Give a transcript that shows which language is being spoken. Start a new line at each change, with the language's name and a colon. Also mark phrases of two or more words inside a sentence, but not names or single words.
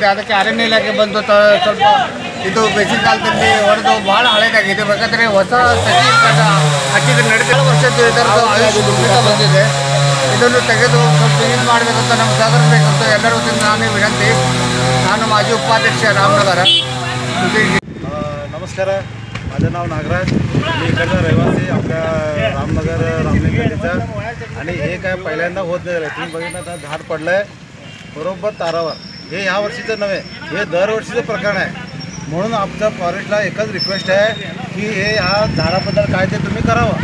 Kannada: ಅದಕ್ಕೆ ಅರಣ್ಯ ಇಲಾಖೆ ಬಂದು ಸ್ವಲ್ಪ ಇದು ಬೇಸಿಗೆ ಕಾಲದಲ್ಲಿ ಹೊಡೆದು ಭಾಳ ಹಳೇದಾಗಿದೆ. ಬೇಕಾದರೆ ಹೊಸ ಸಸಿ ಹಚ್ಚಿದ್ರೆ ನಡೆದ ವರ್ಷದ್ದು ಇದರದ್ದು ಆಯುಷ್ಯ ಬಂದಿದೆ. ಇದನ್ನು ತೆಗೆದು ಸ್ವಲ್ಪ ಯೂಸ್ ಮಾಡಬೇಕಂತ ನಮ್ಗೆ ಸಹಕರಿಸಬೇಕಂತ ಎಲ್ಲರ ವತಿಯಿಂದ ನಾನೇ ವಿನಂತಿ.
Marathi: ನಾನು माजी उपाध्यक्ष रामनगर. नमस्कार, माझं नाव नागराज. मी इकडचा रहिवासी आपल्या रामनगर रामलिंगचा. आणि हे काय पहिल्यांदा होत नाही. तुम्ही बघितलं तर झाड पडलं आहे बरोबर तारावर. हे ह्या वर्षीचं नव्हे, हे दरवर्षीचं प्रकरण आहे. म्हणून आमच्या फॉरेस्टला एकच रिक्वेस्ट आहे की हे ह्या झाडाबद्दल काय ते तुम्ही करावं.